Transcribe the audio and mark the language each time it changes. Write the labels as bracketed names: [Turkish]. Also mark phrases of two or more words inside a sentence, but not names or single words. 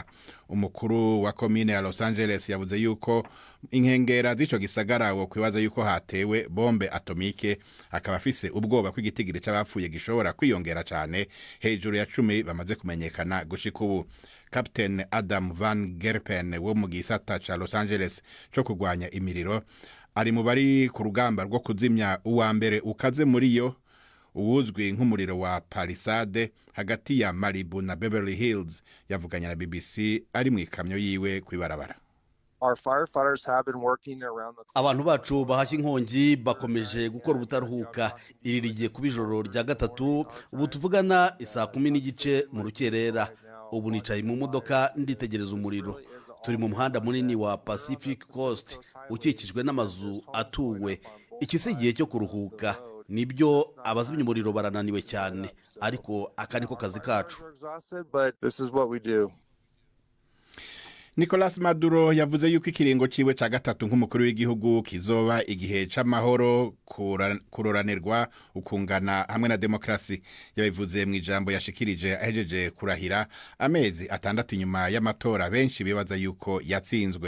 [Rundi] Umukuru wa komine ya Los Angeles yavuze yuko inkengera z'ico gisagara wo kwibaza yuko hatewe bombe atomike, akaba afise ubwoba ko igitigiri c'abapfuye gishobora kwiyongera cane hejuru ya 10 bamaze kumenyekana gushika ubu. Captain Adam Van Gerpen wo mu gisata ca Los Angeles co kugwanya imiriro ari mu bari ku rugamba rwo kuzimya uwa mbere ukaze muri yo, uwuzwi nk'umuriro wa Palisade hagati ya Malibu na Beverly Hills. Yavuganye na BBC ari mu ikamyo yiwe kwibarabara. [Kinyarwanda] Abantu bacu bahashye inkongi bakomeje gukora ubutaruhuka. Iri rigiye kuba ijoro rya gatatu, ubu tuvugana isaa 10 n'igice mu rukerera. Ubu nicaye mu modoka nditegereza umuriro. Turi mu muhanda munini wa Pacific Coast ukikijwe n'amazu atuwe. Iki si igihe cyo kuruhuka. Nibyo abazimya umuriro barananiwe cyane, ariko aka niko kazi kacu. [Rundi] Nicolas Maduro yavuze yuko ikiringo ciwe ca gatatu nk'umukuru w'igihugu kizoba igihe c'amahoro, kuroranirwa, ukungana hamwe na demokrasi. Yabivuze mu ijambo yashikirije ahejeje kurahira amezi 6 inyuma y'amatora benshi bibaza yuko yatsinzwe.